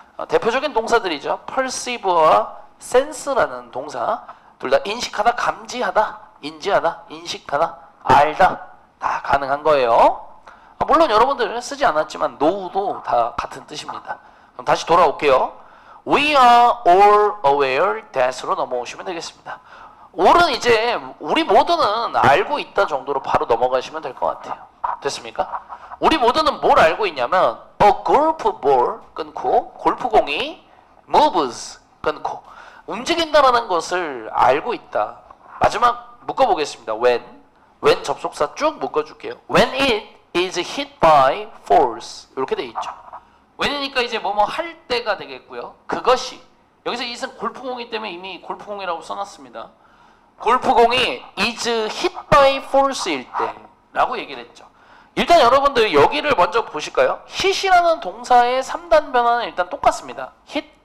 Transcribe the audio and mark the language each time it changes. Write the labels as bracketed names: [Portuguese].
[Korean] 대표적인 동사들이죠. perceive와 sense라는 동사, 둘 다 인식하다, 감지하다, 인지하다, 인식하다, 알다 다 가능한 거예요. 물론 여러분들 쓰지 않았지만 know도 다 같은 뜻입니다. 그럼 다시 돌아올게요. [English] We are all aware that으로 [Korean] 넘어오시면 되겠습니다. all은 이제 우리 모두는 알고 있다 정도로 바로 넘어가시면 될 것 같아요. 됐습니까? 우리 모두는 뭘 알고 있냐면 [English] a golf ball [Korean] 끊고 골프공이 moves 끊고 움직인다라는 것을 알고 있다. 마지막 묶어보겠습니다. when 접속사 쭉 묶어줄게요. [English] When it is hit by force [Korean] 이렇게 돼 있죠. when이니까 이제 뭐뭐 할 때가 되겠고요. 그것이, 여기서 it은 골프공이기 때문에 이미 골프공이라고 써놨습니다. 골프공이 [English] is hit by force [Korean] 일 때 라고 얘기를 했죠. 일단 여러분들 여기를 먼저 보실까요? hit이라는 동사의 3단 변화는 일단 똑같습니다. hit,